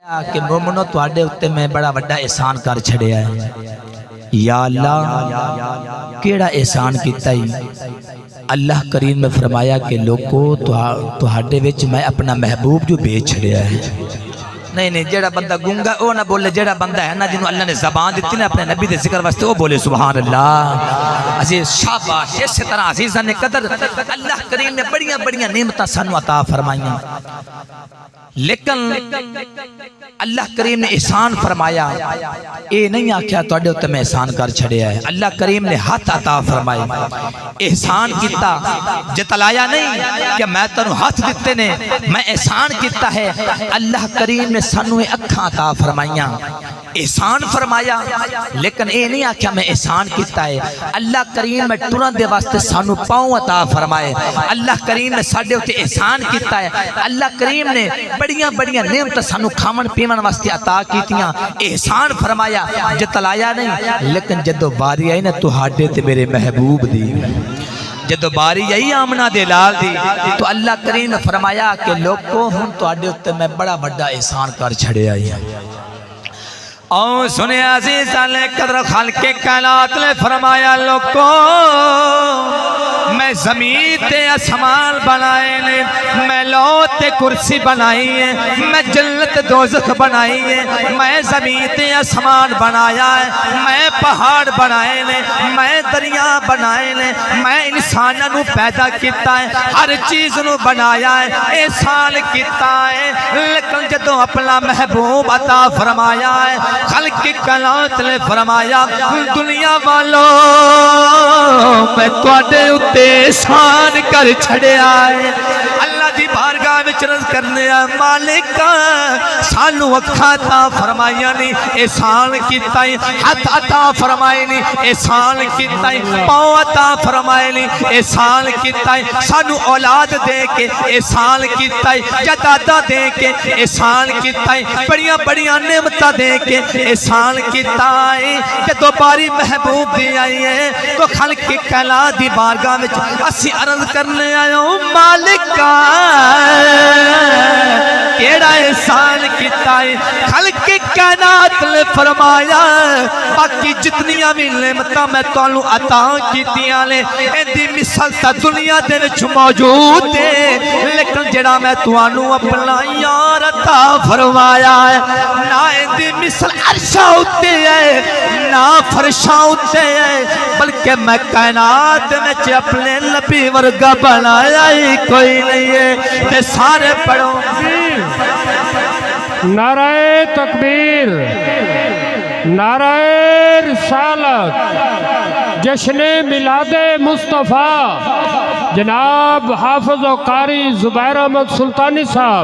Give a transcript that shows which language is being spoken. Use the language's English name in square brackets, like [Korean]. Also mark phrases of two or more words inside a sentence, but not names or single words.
[Punjabi] کہ مومنو تواڈے اُتے میں بڑا وڈا احسان کر چھڑیا ہے۔ یا اللہ کیڑا احسان کیتا ہی؟ اللہ کریم نے فرمایا کہ لوگو تواڈے وچ میں اپنا محبوب جو بھیج چھڑیا ہے۔ نہیں جیڑا بندہ گونگا او نہ بولے، جیڑا بندہ ہے نا جنہوں اللہ نے زبان دیتی نا اپنے نبی دے ذکر واسطے وہ بولے [Arabic] سبحان اللہ۔ [Punjabi] عزیز شاباش، اسی طرح عزیزان قدر اللہ کریم نے بڑیاں بڑیاں نعمتاں سانو عطا فرمائیاں، لیکن اللہ کریم نے احسان فرمایا، اے نہیں آکھیا تواڈے اُتے میں احسان کر چھڑیا ہے۔ اللہ کریم نے ہاتھ عطا فرمائے، احسان کیتا، جتلایا نہیں کہ میں تنوں ہاتھ دیتے نے، میں احسان کیتا ہے۔ اللہ کریم نے سانو اکھاں عطا فرمائیاں، احسان فرمایا، لیکن اے نہیں آکھیا میں احسان کیتا ہے۔ اللہ کریم میں ٹرن دے واسطے سانو پاؤں عطا فرمائے۔ اللہ کریم نے ساڈے اُتے احسان کیتا ہے۔ اللہ کریم نے بڑیاں بڑیاں نعمتاں سانو کھاون پیون واسطے عطا کیتیاں، احسان فرمایا، جتلایا نہیں۔ لیکن جدو باری آئی نا تہاڈے تے میرے محبوب دی، جدو باری آئی آمنہ دے لال دی، تو اللہ کریم نے فرمایا کہ لوگو ہن تواڈے اُتے میں بڑا بڑا احسان کر چھڑیا ہے۔ اور سنے عزیزاں نے قدر خالق کائنات نے فرمایا لوگو میں زمین تے اسمان بنائے نے، میں لو تے کرسی بنائی ہے، میں جنت دوزخ بنائی ہے، میں زمین تے اسمان بنایا ہے، میں پہاڑ بنائے نے، میں دریا بنائے نے، میں انساناں نو پیدا کیتا ہے، ہر چیز نو بنایا ہے، احسان کیتا ہے۔ لیکن جدوں اپنا محبوب عطا فرمایا ہے، خلق کی کائنات نے فرمایا دنیا والوں میں تواڈے اُتے احسان کر چھڑیا ہے۔ اللہ دی بارگاہ وچ عرض کرنے آ مالک سانو اکھاں عطا فرمائیاں نہیں، احسان کیتا ہے، ہاتھ عطا فرمائے نہیں، احسان کیتا ہے، پاؤں عطا فرمائے نہیں، احسان کیتا ہے، سانو اولاد دے کے احسان کیتا ہے، جائیداداں دے کے احسان کیتا ہے، بڑیاں بڑیاں نعمتاں دے کے احسان کیتا ہے۔ جدوں باری محبوب دی آئی ہے تو خالق کی کائنات دی بارگاہ وچ اسی عرض کرنے آیا مالکا کیڑا احسان کیتا ہے۔ خالق کی کائنات نے فرمایا باقی جتنیاں بھی نعمتاں میں تانوں عطا کیتیاں نے ایندی مثال تا دنیا دے وچ موجود ہے، لیکن جڑا میں تانوں اپنا یار عطا فرمایا ہے نہ ایندی مثال عرشاں اُتے ہے نہ فرشاں اُتے ہے، بلکہ میں کائنات وچ اپنے نبی ورگا بنایا ہی کوئی نہیں ہے۔ تے سارے پڑھو [Urdu] نعرہ تکبیر، نعرہ رسالت، جشن میلاد مصطفیٰ جناب حافظ و قاری زبیر احمد سلطانی صاحب۔